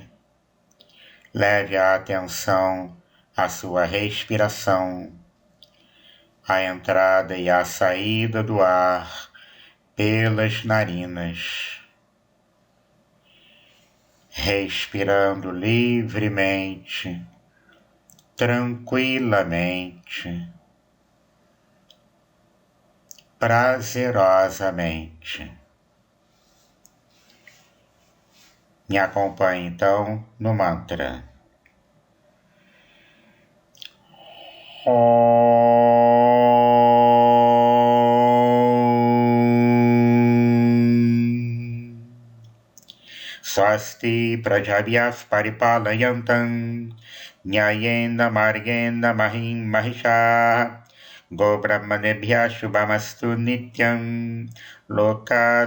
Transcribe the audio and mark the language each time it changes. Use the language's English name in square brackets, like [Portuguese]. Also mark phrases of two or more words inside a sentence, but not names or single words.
[Portuguese] Leve a atenção à sua respiração, a entrada e a saída do ar pelas narinas, respirando livremente, tranquilamente, prazerosamente. Me acompanhe então no mantra. [Sanskrit] स्वस्ति प्रजाभ्यः परिपालयन्तां न्यायेन मार्गेण महीं महीशा गो ब्राह्मणेभ्यः शुभमस्तु नित्यं लोका